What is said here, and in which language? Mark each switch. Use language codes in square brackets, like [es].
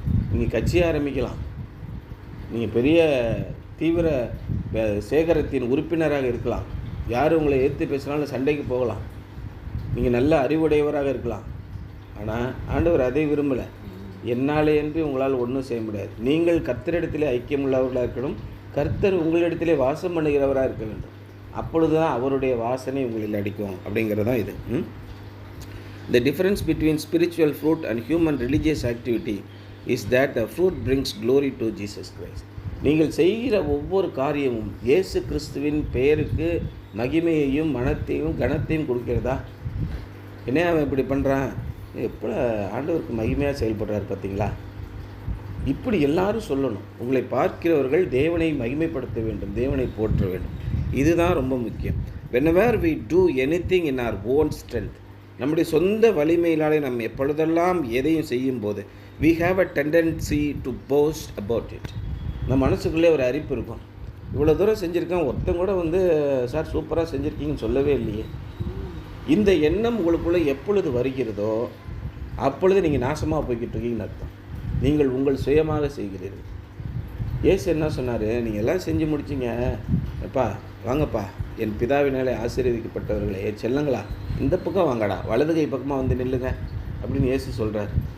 [ta] நீங்கள் கட்சி ஆரம்பிக்கலாம், நீங்கள் பெரிய தீவிர சேகரத்தின் உறுப்பினராக இருக்கலாம், யார் உங்களை எதிர்த்து பேசினாலும் சண்டைக்கு போகலாம், நீங்கள் நல்ல அறிவுடையவராக இருக்கலாம், ஆனால் ஆண்டவர் அதை விரும்பலை. என்னாலே என்று உங்களால் ஒன்றும் செய்ய முடியாது. நீங்கள் கர்த்தரிடத்திலே ஐக்கியமுள்ளவர்களாக இருக்கணும், கர்த்தர் உங்களிடத்திலே வாசம் பண்ணுகிறவராக இருக்க வேண்டும். அப்பொழுது தான் அவருடைய வாசனை உங்களில் அடிக்கும். அப்படிங்கிறது தான் இது. [en] The difference between spiritual fruit and human religious activity is that the fruit brings glory to Jesus Christ. [ta] நீங்கள் செய்கிற ஒவ்வொரு காரியமும் இயேசு கிறிஸ்துவின் பெயருக்கு மகிமையையும் மனத்தையும் கனத்தையும் கொடுக்கிறதா? என்ன அவன் இப்படி பண்ணுறான், எப்போ ஆண்டவருக்கு மகிமையாக செயல்படுறாரு பார்த்தீங்களா? இப்படி எல்லாரும் சொல்லணும். உங்களை பார்க்கிறவர்கள் தேவனை மகிமைப்படுத்த வேண்டும், தேவனை போற்ற வேண்டும். இதுதான் ரொம்ப முக்கியம். [en] whenever we do anything in our own strength, [ta] நம்முடைய சொந்த வலிமையினாலே நம்ம எப்பொழுதெல்லாம் எதையும் செய்யும்போது [en] we have a tendency to boast about it. [ta] நம்ம மனசுக்குள்ளே ஒரு அரிப்பு இருக்கும், இவ்வளோ தூரம் செஞ்சுருக்கேன், ஒருத்தன் கூட வந்து சார் சூப்பராக செஞ்சுருக்கீங்கன்னு சொல்லவே இல்லையே. இந்த எண்ணம் உங்களுக்குள்ளே எப்பொழுது வருகிறதோ அப்பொழுது நீங்கள் நாசமாக போய்கிட்டு இருக்கீங்கன்னு அர்த்தம். நீங்கள் உங்கள் சுயமாக செய்கிறீர்கள். இயேசு என்ன சொன்னார், நீங்கள் எல்லாம் செஞ்சு முடிச்சிங்க, எப்பா வாங்கப்பா, என் பிதாவினாலே ஆசீர்வதிக்கப்பட்டவர்களே, என் செல்லங்களா, இந்த பக்கம் வாங்கடா, வலது கை பக்கமாக வந்து நில்லுங்க அப்படின்னு இயேசு சொல்கிறார்.